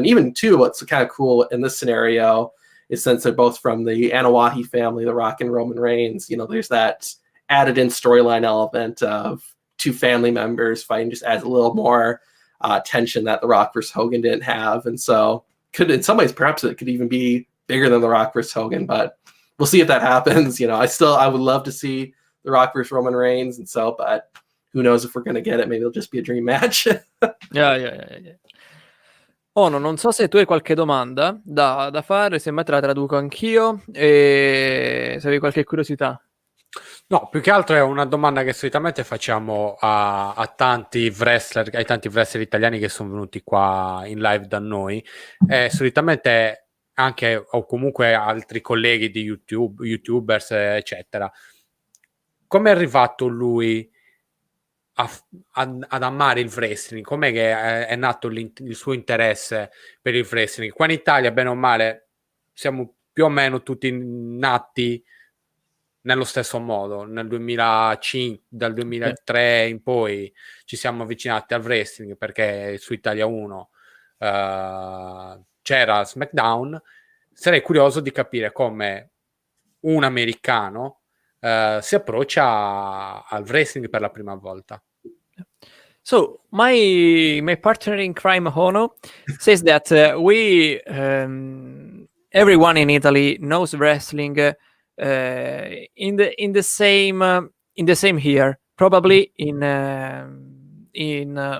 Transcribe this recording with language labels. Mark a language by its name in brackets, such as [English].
[English] And even too, what's kind of cool in this scenario is since they're both from the Anawahi family, The Rock and Roman Reigns, there's that added in storyline element of two family members fighting, just adds a little more tension that The Rock versus Hogan didn't have. And so could, in some ways, perhaps it could even be bigger than The Rock versus Hogan, but we'll see if that happens. I would love to see The Rock versus Roman Reigns. And so, but who knows if we're going to get it. Maybe it'll just be a dream match. Yeah. [Italian] Ono, non so se tu hai qualche domanda da fare, se mai te la traduco anch'io, e se avevi qualche curiosità. No, più che altro è una domanda che solitamente facciamo a tanti wrestler, ai tanti wrestler italiani che sono venuti qua in live da noi, e solitamente anche, o comunque altri colleghi di YouTubers, eccetera. Come è arrivato lui ad amare il wrestling? Com'è che è nato il suo interesse per il wrestling? Qua in Italia, bene o male, siamo più o meno tutti nati nello stesso modo. Nel 2005, dal 2003 in poi ci siamo avvicinati al wrestling perché su Italia 1 c'era Smackdown. Sarei curioso di capire come un americano si approccia al wrestling per la prima volta. [English] So my partner in crime, Hono, says that we everyone in Italy knows wrestling in the same year, probably in